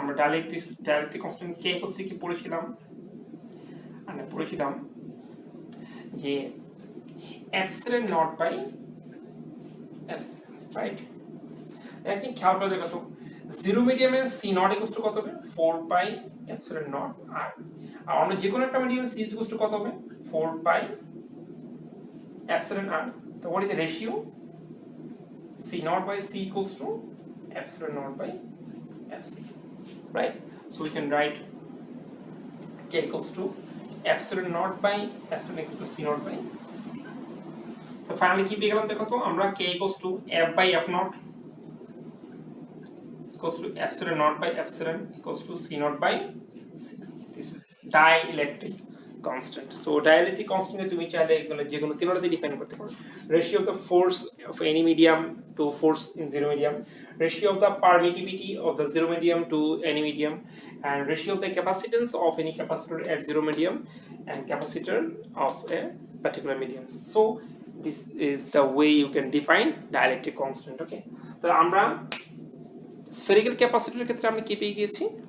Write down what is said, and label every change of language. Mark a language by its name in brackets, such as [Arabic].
[Bangla] আমরা dielectric constant K equals to কি পড়েছিলাম? আমরা পড়েছিলাম যে epsilon not by epsilon, right? [English] I think [Bangla] খেয়াল করে দেখো তো, জিরো মিডিয়ামে সি নট ইকুয়ালস টু কত হবে? 4 পাই এপসিলন নট আর। আর অন্য যে কোনো একটা মিডিয়ামে সি ইকুয়ালস টু কত হবে? [English] 4 pi epsilon r। So what is the ratio? C naught by C equals to epsilon naught by epsilon, right? So we can write K equals to epsilon naught by epsilon equals to C naught by C। So finally [Bangla] কি পেয়ে গেলাম দেখো তো, [English] আমরা K equals to F by F naught equals to epsilon naught by epsilon equals to C naught by C। This is dielectric constant। [Bangla] so dielectric constant তুমি চাইলে এগুলো যে কোনো তিনটাতে ডিফাইন করতে পারো। [English] ratio of the force of any medium to force in zero medium, ratio of the permittivity of the zero medium to any medium, and ratio of the capacitance of any capacitor at zero medium and capacitor of a particular medium। so this is the way you can define dielectric constant। [Bangla] okay, তো আমরা spherical capacitor ক্ষেত্রে আমরা কি পেয়ে গিয়েছি?